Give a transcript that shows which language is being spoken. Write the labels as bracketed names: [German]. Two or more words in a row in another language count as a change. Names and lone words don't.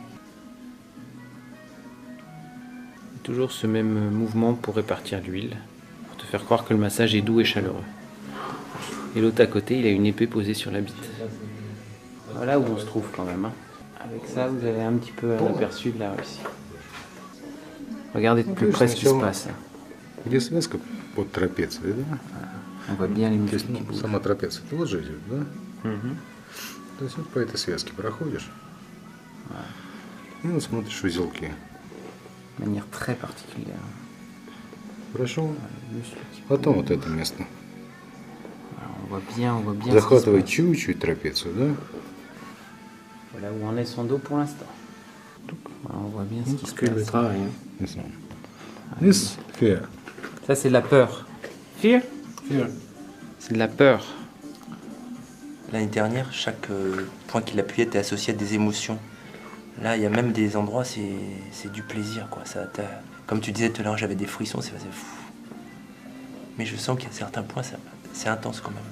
[French] Toujours ce même mouvement pour répartir l'huile, pour te faire croire que le massage est doux et chaleureux. Et l'autre à côté, il a une épée posée sur la bite. Voilà où on se trouve quand même. Hein. Avec ça, vous avez un petit peu un aperçu de la Russie. Regardez de plus près ce qui se passe. [Russian] Где связка под трапецией, да? [French] On voit bien les muscles qui bougent. [Russian] Сама трапеция, ты вот же идет, да? То есть вот по этой связке проходишь. И вот смотришь узелки. [French] De manière très particulière. [Russian] Хорошо. Потом вот это место. [French] On voit bien. [Russian] Захватывай чуть-чуть трапецию, да? [French] Voilà où en est son dos pour l'instant. Voilà, on voit bien ce qui se Parce que le passe. travail. [English] This fear. [French] Ça, c'est de la peur. Fear? C'est de la peur. L'année dernière, chaque point qu'il appuyait était associé à des émotions. Là, il y a même des endroits, c'est du plaisir, quoi. Ça, comme tu disais tout à l'heure, j'avais des frissons, c'est fou. Mais je sens qu'il y a certains points, c'est intense quand même.